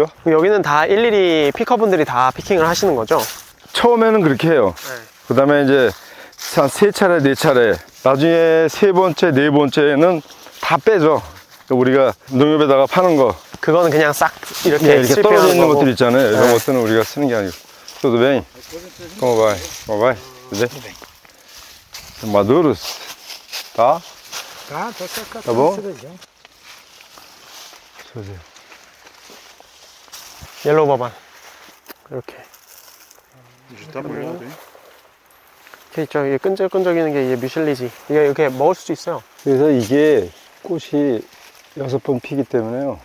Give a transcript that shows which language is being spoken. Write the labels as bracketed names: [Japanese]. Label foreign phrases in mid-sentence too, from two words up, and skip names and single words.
[Korean] 그럼 여기는 다 일일이 피커분들이 다 피킹을 하시는 거죠? 처음에는 그렇게 해요. 그 다음에 이제 한 3차례, 4차례. 나중에 3번째, 4번째는 다 빼죠. 우리가 농협에다가 파는 거. 그거는 그냥 싹 이렇게, 네, 이렇게 떨어져 실패하는 있는 거고. 것들 있잖아요. 이런 네. 것들은 우리가 쓰는 게 아니고. [Portuguese] Tudo bem? Como vai? Como vai? Tudo bem? Maduros? Tá? Tá bom? [Korean] 옐로우 버번 이렇게. 이렇게 있죠. 이게 끈적끈적이는 게 이게 뮤실리지. 이게 이렇게 먹을 수도 있어요. 그래서 이게 꽃이 6번 피기 때문에요.